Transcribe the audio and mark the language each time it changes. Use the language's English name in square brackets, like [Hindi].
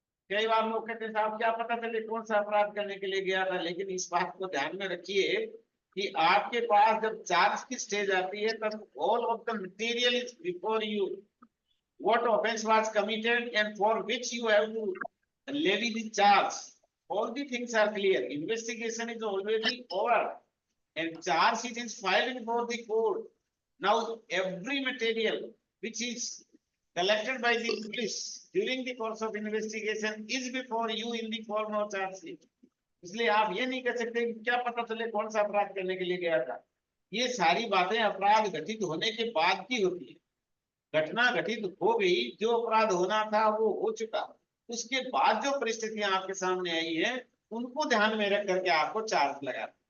[Hindi] कई बार लोग कहते हैं साहब क्या पता चले कौन सा अपराध करने के लिए गया था, लेकिन इस बात को ध्यान में रखिए कि आपके पास जब चार्ज की स्टेज आती है तब [English] All of the material is before you, what offense was committed and for which you have to levy the charge. All the things are clear. Investigation is already over and charge sheet is filed before the court. Now every material which is collected by the police during the course of investigation is before you in the form of charge sheet. [Hindi] इसलिए आप ये नहीं कह सकते कि क्या पता चले कौन सा अपराध करने के लिए गया था। ये सारी बातें अपराध घटित होने के बाद की होती है। घटना घटित हो गई, जो अपराध होना था वो हो चुका, उसके बाद जो परिस्थितियां आपके सामने आई है उनको ध्यान में रख करके आपको चार्ज लगा।